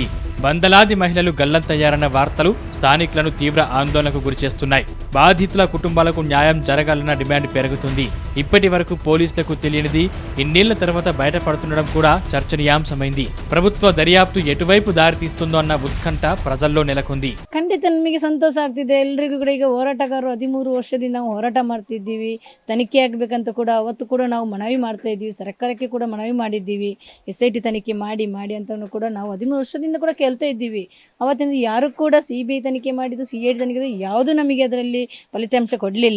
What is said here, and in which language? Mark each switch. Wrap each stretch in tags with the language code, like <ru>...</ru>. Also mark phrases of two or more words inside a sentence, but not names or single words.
<te>వందలాది మహిళలు గల్లంతయ్యారన్న వార్తలు స్థానికులను తీవ్ర ఆందోళనకు గురిచేస్తున్నాయి. బాధితుల కుటుంబాలకు న్యాయం జరగాలన్న డిమాండ్ పెరుగుతుంది. ఇప్పటి వరకు పోలీసులకు తెలియనిది ఇన్నేళ్ల తర్వాత బయటపడుతుండడం కూడా చర్చనీయాంశమైంది. ప్రభుత్వ దర్యాప్తు ఎటువైపు దారితీస్తుందో అన్న ఉత్కంఠ ప్రజల్లో నెలకొంది.</te> <kn>ಖಂಡಿತ ನಮಗೆ ಸಂತೋಷ ಆಗ್ತಿದೆ. ಎಲ್ರಿಗೂ ಕೂಡ ಈಗ ಹೋರಾಟಗಾರರು 13 ವರ್ಷದಿಂದ ನಾವು ಹೋರಾಟ ಮಾಡ್ತಿದ್ದೀವಿ. ತನಿಖೆ ಆಗಬೇಕಂತ ಕೂಡ ಅವತ್ತು ಕೂಡ ನಾವು ಮನವಿ ಮಾಡ್ತಾ ಇದ್ದೀವಿ, ಸರ್ಕಾರಕ್ಕೆ ಕೂಡ ಮನವಿ ಮಾಡಿದ್ದೀವಿ. SIT ತನಿಖೆ ಮಾಡಿ ಅಂತ ಕೂಡ ನಾವು 13 ವರ್ಷದಿಂದ ಕೂಡ ಕೇಳ್ತಾ ಇದ್ದೀವಿ. ಅವತ್ತಿಂದ ಯಾರು ಕೂಡ CBI ತನಿಖೆ ಮಾಡಿದ್ದು, CID ತನಿಖೆ ಯಾವುದು ನಮಗೆ ಅದರಲ್ಲಿ ಫಲಿತಾಂಶ ಕೊಡಲಿಲ್ಲ.</kn>